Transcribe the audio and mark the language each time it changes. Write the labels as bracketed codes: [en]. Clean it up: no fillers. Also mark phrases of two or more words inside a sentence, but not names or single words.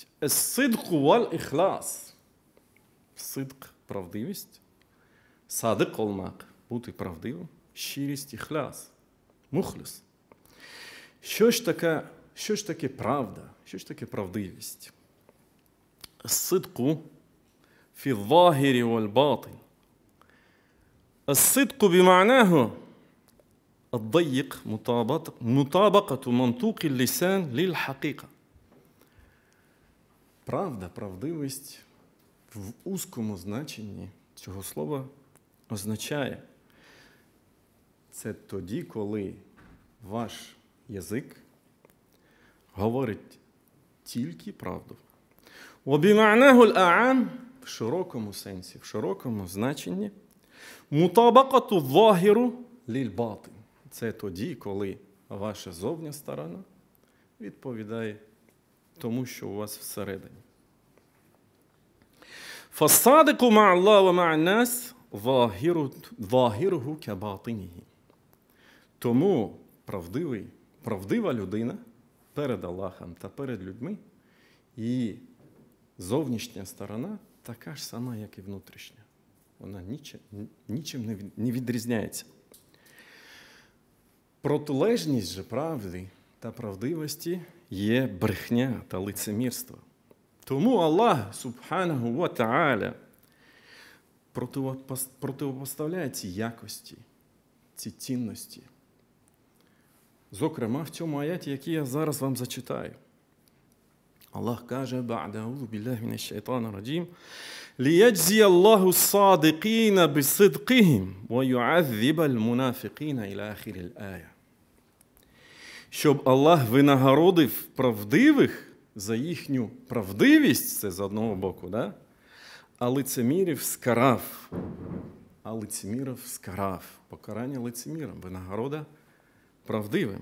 [ar] الصدق والإخلاص. Сидк – правдивість. [tr] Sadık olmak [uk] – бути правдивим. Щирість – іхлас. Мухлис. Що ж таке правда? Що ж таке правдивість? [ar] الصدق في الظاهر والباطن. الصدق بمعناه الضيق مطابقة منطوق اللسان للحقيقة. [uk] Правда, правдивість в узкому значенні цього слова означає це тоді, коли ваш язик говорить тільки правду. [ar] وبمعناه الأعام [uk] в широкому сенсі, в широкому значенні [ar] مطابقة الظاهر للباطن. [uk] Це тоді, коли ваша зовня сторона відповідає тому, що у вас всередині. [ar] فَالصَّادِقُ مَعَ اللَّهِ وَمَعَ النَّاسِ ظَاهِرُهُ كَبَاطِنِهِ. [uk] Тому правдива людина перед Аллахом та перед людьми, і зовнішня сторона така ж сама, як і внутрішня. Вона нічим не відрізняється. Протилежність же правди та правдивості є брехня та лицемірство. Тому Аллах, [ar] سبحانه وتعالى, [uk] противопоставляє ці якості, ці цінності. Зокрема, в цьому аяті, який я зараз вам зачитаю. Аллах каже, [ar] بعد أعوذ بالله من الشيطان الرجيم, لِيَجْزِيَ اللَّهُ الصَّادِقِينَ بِصِدْقِهِمْ وَيُعَذِّبَ الْمُنَافِقِينَ إِلَى آخِرِ الْآيَةِ. [uk] Щоб Аллах винагородив правдивих за їхню правдивість, це з одного боку, да? А лицемірів скарав. Покарання лицемірам, винагорода правдивим.